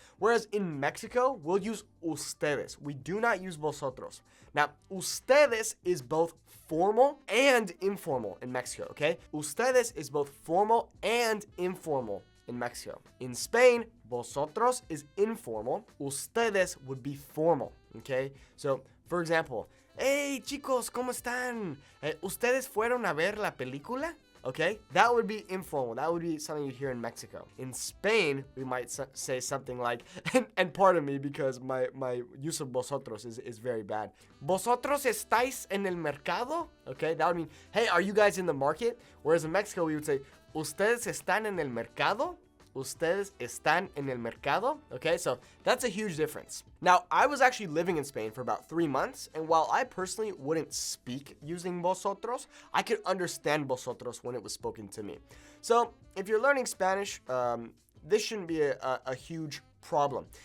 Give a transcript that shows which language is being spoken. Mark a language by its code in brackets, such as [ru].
[en] Whereas in Mexico, we'll use ustedes. We do not use vosotros. Now, ustedes is both formal and informal in Mexico, okay? Ustedes is both formal and informal in Mexico. In Spain, vosotros is informal. Ustedes would be formal, okay? So, for example, hey, [es] chicos, ¿cómo están? ¿Ustedes fueron a ver la película? [en] Okay, that would be informal. That would be something you hear in Mexico. In Spain, we might say something like, and pardon me because my use of vosotros is very bad. [es] ¿Vosotros estáis en el mercado? [en] Okay, that would mean, hey, are you guys in the market? Whereas in Mexico, we would say, [es] ¿ustedes están en el mercado? Ustedes están en el mercado? [en] Okay, so that's a huge difference. Now, I was actually living in Spain for about 3 months, and while I personally wouldn't speak using vosotros, I could understand vosotros when it was spoken to me. So, if you're learning Spanish, this shouldn't be a huge problem.